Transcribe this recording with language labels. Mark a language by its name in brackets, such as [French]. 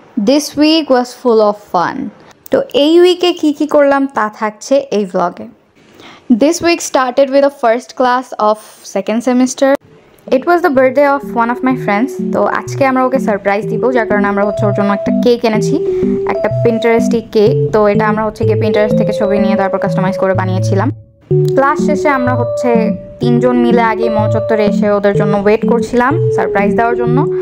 [English] This week was full of fun. [Bangla] তো এই উইকে কি করলাম তা থাকছে এই vlog-এ. [English] This week started with the first class of second semester. It was the birthday of one of my friends. [Bangla] তো আজকে আমরা ওকে সারপ্রাইজ দিব, যার কারণে আমরা ওর জন্য একটা কেক এনেছি, একটা পিন্টারেস্টি কেক। তো এটা আমরা পিন্টারেস্ট থেকে ছবি নিয়ে তারপর কাস্টমাইজ করে বানিয়েছিলাম। ক্লাস শেষে আমরা তিনজন মিলে আগে মঞ্চ চত্বরে এসে ওদের জন্য ওয়েট করছিলাম সারপ্রাইজ দেওয়ার জন্য।